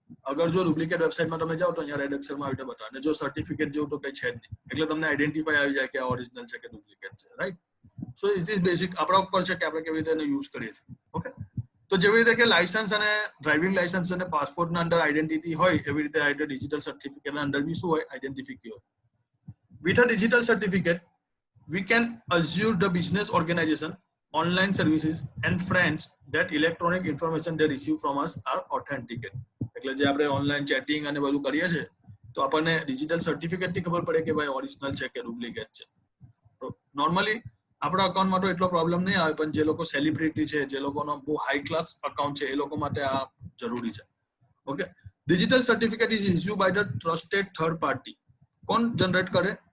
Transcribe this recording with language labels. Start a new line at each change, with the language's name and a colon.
Gujarati: અગર જો ડુપ્લિકેટ વેબસાઇટમાં તમે જાઓ તો અહીંયા રેડ અક્ષરમાં આવી રીતે બતાવે, અને જો સર્ટિફિકેટ જેવું તો કઈ છે જ નહીં, એટલે તમને આઈડેન્ટિફાઈ આવી જાય કે આ ઓરિજિનલ છે કે ડુપ્લિકેટ છે, right?
English: So it is basic.
Gujarati: આપણા ઉપર છે કે આપણે કેવી રીતે એને યુઝ કરીએ છીએ. ઓકે, તો જેવી રીતે કે લાયસન્સ અને ડ્રાઇવિંગ લાયસન્સ અને પાસપોર્ટના અંદર આઈડેન્ટિટી હોય, એવી રીતે આ ડિજિટલ સર્ટિફિકેટના અંદર બી શું હોય? આઈડેન્ટિટી હોય.
English: With a digital certificate, we can assure the business organization, online services and friends that electronic information they receive from us are authenticate.
Gujarati: એટલે જે આપણે ઓનલાઈન ચેટિંગ અને બધું કરીએ છીએ તો આપણને ડિજિટલ સર્ટિફિકેટથી ખબર પડે કે ભાઈ ઓરિજિનલ છે કે ડુપ્લિકેટ છે. નોર્મલી આપણા અકાઉન્ટમાં તો એટલો પ્રોબ્લેમ નહીં આવે, પણ જે લોકો સેલિબ્રિટી છે, જે લોકોનો બહુ હાઈ ક્લાસ અકાઉન્ટ છે, એ લોકો માટે આ જરૂરી છે.
English: Okay, digital certificate is issue by the trusted third party.
Gujarati: કોણ જનરેટ કરે?